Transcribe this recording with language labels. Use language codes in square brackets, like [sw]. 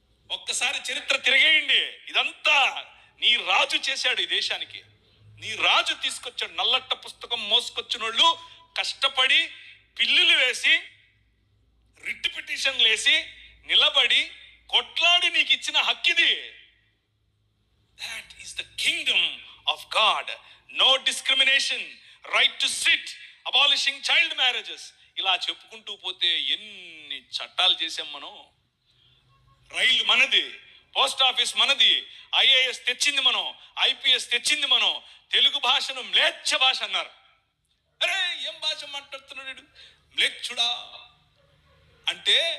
[te] ఒక్కసారి చరిత్ర తిరిగేయండి. ఇదంతా నీ రాజు చేశాడు ఈ దేశానికి. నీ రాజు తీసుకొచ్చాడు. నల్లట్ట పుస్తకం మోసుకొచ్చిన వాళ్ళు కష్టపడి పిల్లులు వేసి రిట్ పిటిషన్లు వేసి నిలబడి కొట్లాడి నీకు ఇచ్చిన హక్కిది. [en] That is the kingdom of God. No discrimination, right to sit, abolishing child marriages. [te] ఇలా చెప్పుకుంటూ పోతే ఎన్ని చట్టాలు చేసాం మనం. రైలు మనది, పోస్ట్ ఆఫీస్ మనది, ఐఏఎస్ తెచ్చింది మనం, ఐపీఎస్ తెచ్చింది మనం. తెలుగు భాషను మ్లేచ్ఛ భాష అన్నారు. అరే ఏం భాష మాట్లాడుతున్నాడు మ్లేచ్ఛుడా అంటే?